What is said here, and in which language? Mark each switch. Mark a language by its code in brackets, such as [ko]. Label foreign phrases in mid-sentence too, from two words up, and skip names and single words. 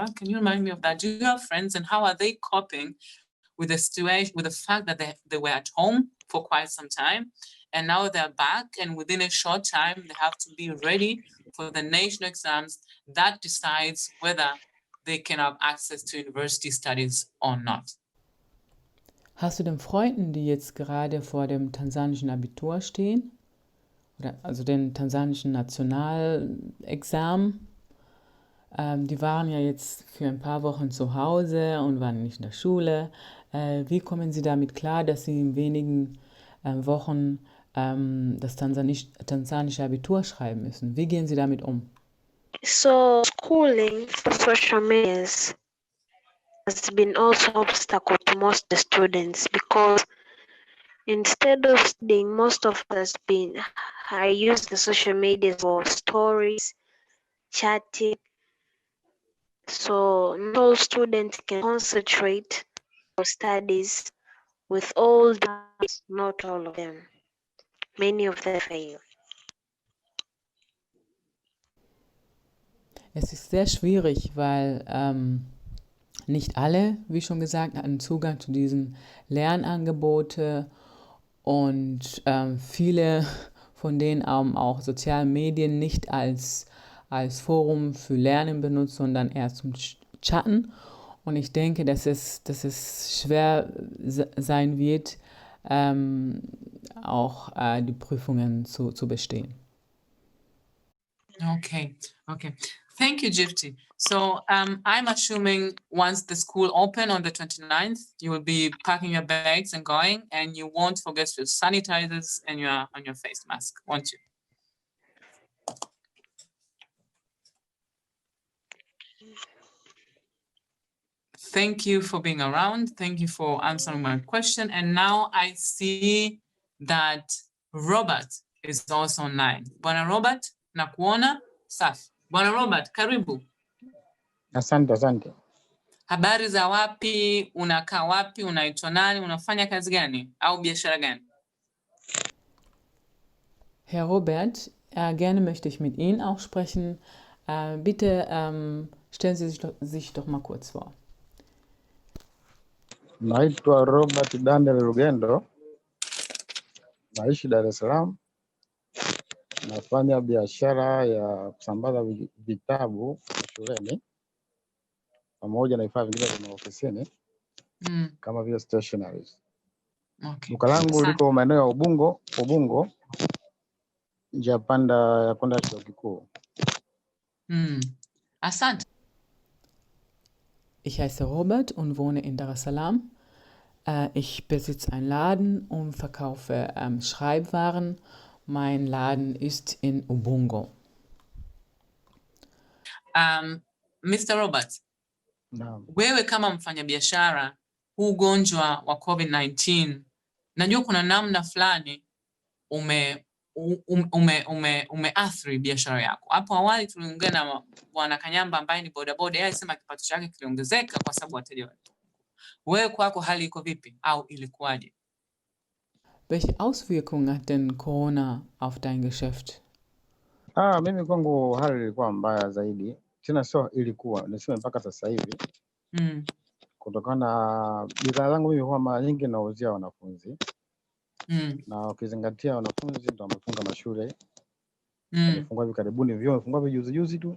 [en] Can you remind me of that? Do you have friends, and how are they coping with the situation, with the fact that they were at home for quite some time, and now they're back, and within a short time they have to be ready for the national exams that decides whether they can have access to university studies or not? [de] Hast du denn Freunden, die jetzt gerade vor dem tansanischen Abitur stehen? Also den tansanischen Nationalexamen? Die waren ja jetzt für ein paar Wochen zu Hause und waren nicht in der Schule. Wie kommen sie damit klar, dass sie in wenigen Wochen das tansanische Abitur schreiben müssen? Wie gehen sie damit um? [en] So schooling for social media has been also an obstacle to most of the students, because instead of studying, most of us use the social media for stories, chatting. So not all students can concentrate on studies with all the, not all of them. Many of them fail. [de] Es ist sehr schwierig, weil nicht alle, wie schon gesagt, hatten Zugang zu diesen Lernangeboten, und viele von denen haben auch soziale Medien nicht als Forum für Lernen benutzt, sondern eher zum Chatten. Und ich denke, dass es schwer sein wird, auch die Prüfungen zu bestehen. [en] Okay. Thank you, Jifty. So I'm assuming once the school open on the 29th, you will be packing your bags and going, and you won't forget your sanitizers and your face mask, won't you? Thank you for being around. Thank you for answering my question. And now I see that Robert is also online. [sw] Bwana Robert, nakuona. Safi. Bwana Robert, karibu. Asante. Habari za wapi? Unakaa wapi? Unaitwa nani? Unafanya kazi gani? Au biashara gani? [de] Herr Robert, gerne möchte ich mit Ihnen auch sprechen. Bitte stellen Sie sich doch mal kurz vor. [sw] Naitwa Robert Daniel Rugendo. Naishi Dar es Salaam. Nafanya biashara ya kusambaza vitabu shuleni pamoja na vifaa vingine vya ofisini kama vile stationaries. Okay. Duka langu liko maeneo ya Ubungo, njia panda ya kwenda chuo kikuu. Asante. [de] Ich heiße Robert und wohne in Dar es Salaam. Ich besitze einen Laden und verkaufe Schreibwaren. Mein Laden ist in Ubungo. [en] Mr. Robert, [sw] Naam. Wewe kama mfanyabiashara, huu ugonjwa wa COVID-19, najua kuna namna fulani umeathiri biashara yako. Hapo awali tuliongea na Bwana Kanyamba ambaye ni bodaboda, yeye alisema kipato chake kiliongezeka kwa sababu wateja walipungua. Wewe kwako hali iko vipi au ilikuwaje? [de] Welche Auswirkungen hat denn Corona auf dein Geschäft? [sw] Mimi kwangu hali ilikuwa mbaya zaidi. Tena sio ilikuwa, niseme mpaka sasa hivi. Kutokana na bidhaa zangu mimi huwa mara nyingi nauzia wanafunzi. Na ukizingatia wanafunzi ndio wamefunga mashule. Wamefungwa hivi karibuni, vyuo wamefungwa juzi tu.